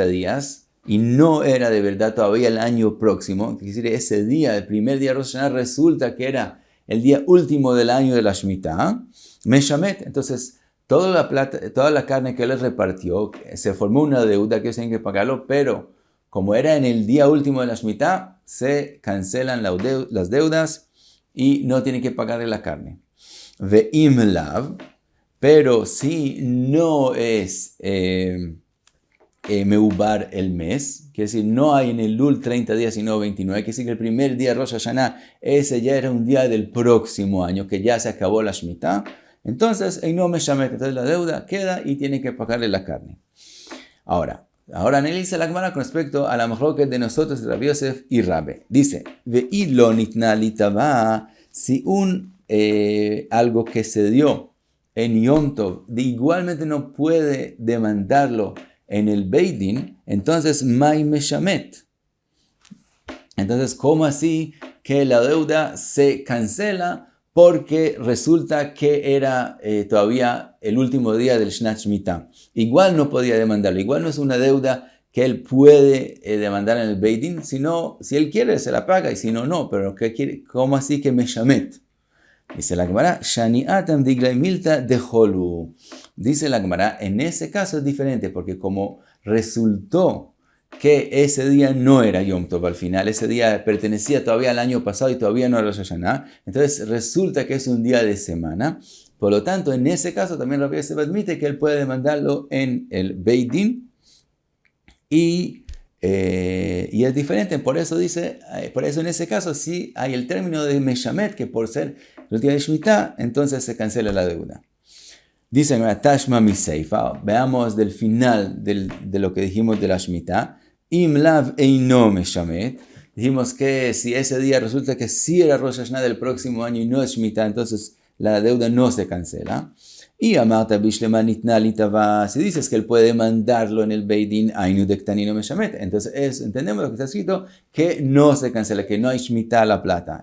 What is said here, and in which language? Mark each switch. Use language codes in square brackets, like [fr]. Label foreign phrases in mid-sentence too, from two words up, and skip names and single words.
[es] días y no era de verdad todavía el año próximo, es decir, ese día, el primer día de Rosh Hashanah, resulta que era el día último del año de la Shemitah, Meshamet, entonces toda la plata, toda la carne que él repartió, se formó una deuda que ellos tienen que pagarlo, pero como era en el día último de la Shemitah, se cancelan las deudas y no tienen que pagarle la carne. [he] ואם לאו, [es] pero si no es meubar el mes, que decir, no hay en el Lul 30 días sino 29, que decir que el primer día de Rosh Hashanah, ese ya era un día del próximo año, que ya se acabó la Shemitah, entonces entonces la deuda queda y tiene que pagarle la carne. Ahora analiza la Gemara con respecto a la mahloket de nosotros, Rabbi Yosef y Rabbe. Dice, [arc] ואי לא ניתנה ליתבע, [es] si algo que se dio en Yom Tov, igualmente no puede demandarlo en el [he] בית דין, [es] entonces [arc] מאי משמט. [es] Entonces, ¿cómo así que la deuda se cancela? Porque resulta que era todavía el último día del [he] שנת שמיטה. [es] Igual no podía demandarlo, igual no es una deuda que él puede demandar en el [he] בית דין, [es] sino si él quiere se la paga y si no, no. Pero ¿qué quiere? ¿Cómo así que Meshamet? Dice la Gemara, [arc] שאני התם דאגלאי מילתא דחול. [es] Dice la Gemara, en ese caso es diferente, porque como resultó que ese día no era [he] יום טוב [es] al final, ese día pertenecía todavía al año pasado y todavía no era Rosh Hashanah, entonces resulta que es un día de semana. Por lo tanto, en ese caso también Rabbi Yosef admite que él puede demandarlo en el [he] בית דין [es] y es diferente, por eso en ese caso sí hay el término de Meshamet, que por ser el día de Shemitah, entonces se cancela la deuda. Dice [arc] תא שמע מסיפא, [es] veamos del final de lo que dijimos de la Shemitah. [he] אם לאו אינו משמט, [es] dijimos que si ese día resulta que sí era Rosh Hashanah del próximo año y no es Shemitah, entonces la deuda no se cancela. [arc] ואי אמרת בשלמא ניתנה ליתבע, [es] si dices que él puede mandarlo en el [he] בית דין, [arc] היינו דקתני משמט, [es] entonces entendemos lo que está escrito, que no se cancela, que no hay Shemitah la plata.